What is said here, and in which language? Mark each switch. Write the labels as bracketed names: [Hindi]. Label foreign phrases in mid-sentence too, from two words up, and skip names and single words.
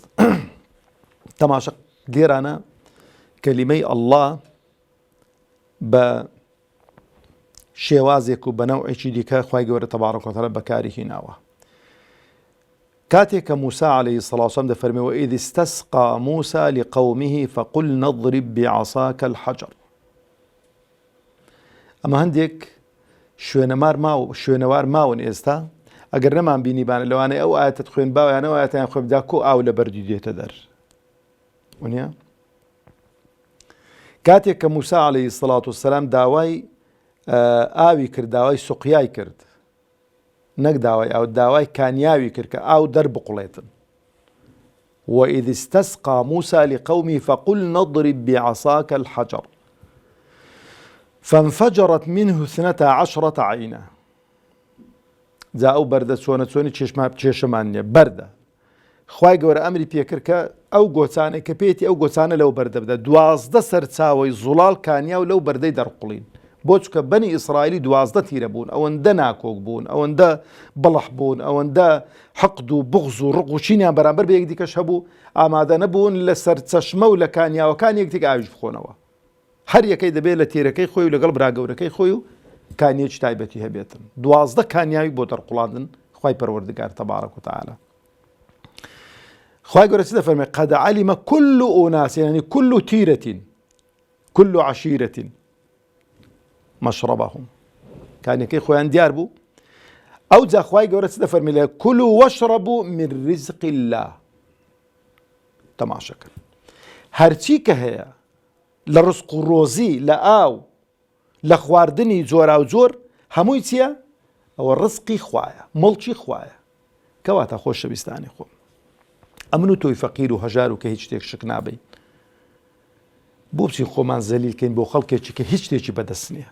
[Central Kurdish] تەماشە لێرانە کەلیمەی ئەڵڵا بە شێوازێک و بەنەوعێکی دیکە خوای گەورە [Arabic] تەبارەک و تەعالە [Central Kurdish] بەکاری هێناوە. کاتێک کە موسا [Arabic] عەلەیهی السەڵاتو وەسەلام [Central Kurdish] دەفەرمێ [Arabic] وئیذ استەسقا موسا لقەومه فقلنا اضرب بعصاك الحجر. [Central Kurdish] ئەمە هەندێک شوێنەوار ماون ئێستا، ئەگەر نەمان بینیبانە لەوانەیە ئەو ئاەتت خوێن باویانەوە ئاەتیان خوێن بدا کۆ ئاو لە بەردی دێتە دەر. وانە کاتێک کە موسا [Arabic] عەلەیهی السەڵاتو وەسەلام [Central Kurdish] داوای ئاوی کرد، داوای سوقیای کرد، نەک داوای ئاو، داوای کانیاوی کرد کە ئاو دەربقوڵێتن. [Arabic] وئیذ استەسقا موسا لقەومه فقلنا اضرب بعصاك الحجر فانفجرت منه 12 عینە. [Central Kurdish] جا ئەو بەردە چۆنی چێشەمان نییە، بەردە. خوای گەورە ئەمری پێکرد کە ئەو گۆچانەی کە پێێتی ئەو گۆچانە لەو بەردە بدە، 12 سەرچاوی زوڵال کانیا و لەو بەردەی دەرقڵین. بۆ چکە بەنی ئیسرائیلی 12 تیرە بوون، ئەوەندە ناکۆک بوون، ئەوەندە بڵح بوون، ئەوەندە حەقد و بغز و ڕق و چینیان بەرامبەر بە یەک دیکەش هەبوو، ئامادە نەبوون لە سەر چەشمە و لە کانیاوەکان یەکتێک ئاویش بخۆنەوە. هەر یەکەی دەبێت لە تێرەکەی خۆی و لەگەڵ براگەورەکەی خۆی و کانیەکی تایبەتی هەبێتن. 12 کانیاوی بۆ دەرقوڵاندن خوای پەروەردگار [Arabic] تەبارەک و تەعالە. [Central Kurdish] خوای گەورە چ دەفەرمێ؟ [Arabic] قەد عەلیمە كل ئوناس، [Central Kurdish] یعنی [Arabic] كل تیرة كل عشيرة مەشرەبەهم، [Central Kurdish] کانیەکەی خۆیان دیار بوو. ئەو جا خوای گەورە چ دەفەرمێ؟ [Arabic] لێ كلوا واشربوا من رزق الله. [Central Kurdish] تەماشەکەن هەرچی کە هەیە لە ڕزق و ڕۆزی، لە ئاو، لە خواردنی جۆرا و جۆر هەمووی چییە؟ ئەوە ڕزقی خوایە، مڵکی خوایە. کەواتە خۆشەویستانی خۆم، ئەمن و تۆی فەقیر و هەژار و کە هیچ شتێک شک نابین، بۆ بچین خۆمان زەلیلکەین بۆ خەڵکێکی کە هیچ شتێکی بەدەست نییە؟